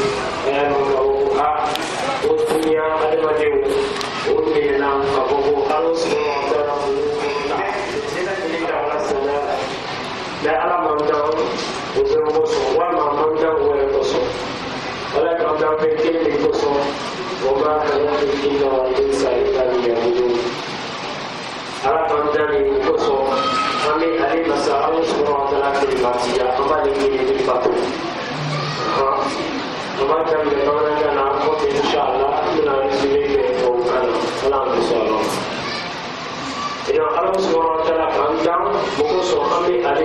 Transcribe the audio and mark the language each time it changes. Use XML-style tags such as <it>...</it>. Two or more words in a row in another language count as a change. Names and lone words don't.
<bm>o dunuya adamadenw o ɲinɛna ka fɔ ko Ala</bm> <ar>سبحانه وتعالى</ar> <bm>ne ka ɲini ka Ala saniya la mais Ala man kan o dɔrɔn kosɔn walima a man kan o yɛrɛ kosɔn Ala kan kan fɛn kelen de kosɔn</bm> <ar>وما خلقت الجن والإنس إلا ليعبدون</ar> <bm>Ala kan dan ni kosɔn an bɛ ale masa Ala</bm> <ar>سبحانه وتعالى</ar> <bm>kelimatiya an b'ale wele ni bato an b'a daminɛ bamanankan na kɔfɛ inshallah an bɛna résumé kɛ tubabukan na Ala an bɛ sɔn a ma donc Ala</bm> <ar>سبحانه وتعالى</ar> <bm>kan dan o kosɔn an bɛ ale</bm>